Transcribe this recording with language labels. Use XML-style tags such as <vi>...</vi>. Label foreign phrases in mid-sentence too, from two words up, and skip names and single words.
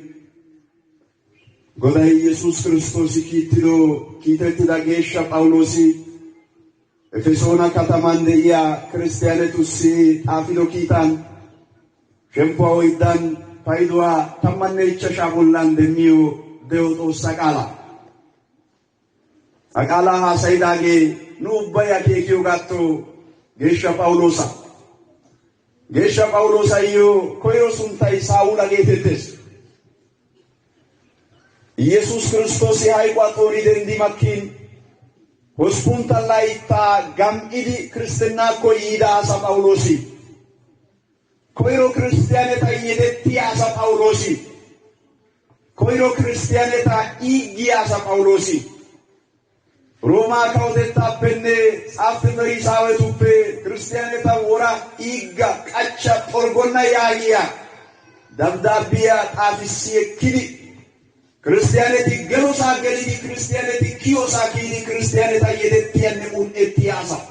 <wal>ጎዳይ ኢየሱስ ክርስቶስ ኪትሎ ኪተትዳ ጌሻ ጳውሎሲ ኤፌሶና ከተማን ደያ ክርስቲያነቱሲ ጣፊሎ ኪታን ሸምፖ ወይዳን ፋይዶዋ ተመነ ይቸሻ ቦላን ደሚዮ ደውጦ ሰቃላ አቃላ ሐሳይዳጌ ኑበያ ኬኪዮ ጋቶ ጌሻ ጳውሎሳ ዮ ኮዮ ሱንታይ ሳውላ ጌቴቴስ ኢየሱስ ክርስቶስ የሃይቋጦሪ ደንዲ መኪን ሆስፑንታ ላይታ ጋምኢዲ ክርስትና ኮይዳ አሳ ጳውሎሲ ኮይሮ ክርስቲያኔታ የደቲ አሳ ጳውሎሲ ኮይሮ ክርስቲያኔታ ኢጊ አሳ ጳውሎሲ ሮማ ካውቴታፔኔ ጻፍት ፈሪሳውያቱፔ ክርስቲያኔታ ወራ ኢጋ ቀቻ ጦርጎና ያያ ደብዳቤያ ጣፊሲ ኪዲ ክርስቲያኔቲ ገሎሳ ገሊዲ ክርስቲያኔቲ ኪዮሳ ኪዲ ክርስቲያኔታ የደቲያን ኡንኤቲያሳ</wal>